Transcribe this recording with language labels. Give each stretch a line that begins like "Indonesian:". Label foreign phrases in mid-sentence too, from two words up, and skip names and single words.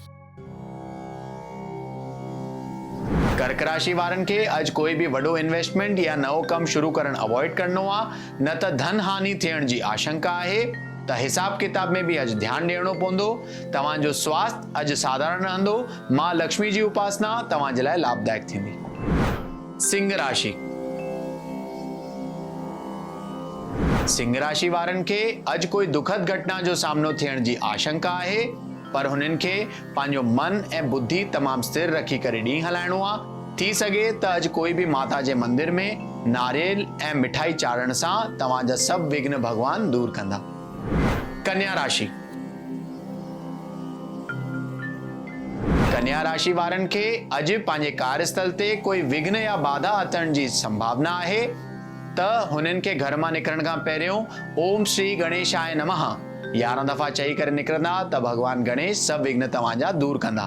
Sindhi: कर्क राशि वारनि खे अॼु कोई भी वॾो इन्वेस्टमेंट या नओं कम शुरू करण अवॉइड करणो आहे, न त धन हानि थियण जी आशंका आहे। त हिसाब किताब में भी अॼु ध्यानु ॾियणो पवंदो। तव्हांजो स्वास्थ्य अॼु साधारण रहंदो। मां लक्ष्मी जी उपासना तव्हां जे लाइ लाभदायक थींदी। सिंह राशि। सिंह राशि वारनि खे अॼु कोई दुखद घटना जो सामनो थियण जी आशंका आहे, पर हुननि खे पंहिंजो मन ऐं बुद्धि तमामु स्थिर रखी करे ॾींहुं हलाइणो आहे। थी सघे त अॼु कोई भी माता जे मंदिर में नारियल ऐं मिठाई चाढ़ण सां तव्हांजा सभु विघ्न भगवान दूर कंदा। कन्या राशि। कन्या राशि वारनि खे अॼु पंहिंजे कार्यस्थल ते कोई विघ्न या बाधा अचण जी संभावना आहे, त हुननि खे घर मां निकिरण खां पहिरियों
Sanskrit: ओम श्री गणेशाय नमः
Sindhi: 11 दफ़ा चई करे निकिरंदा त भगवान गणेश सभु विघ्न तव्हांजा दूर कंदा।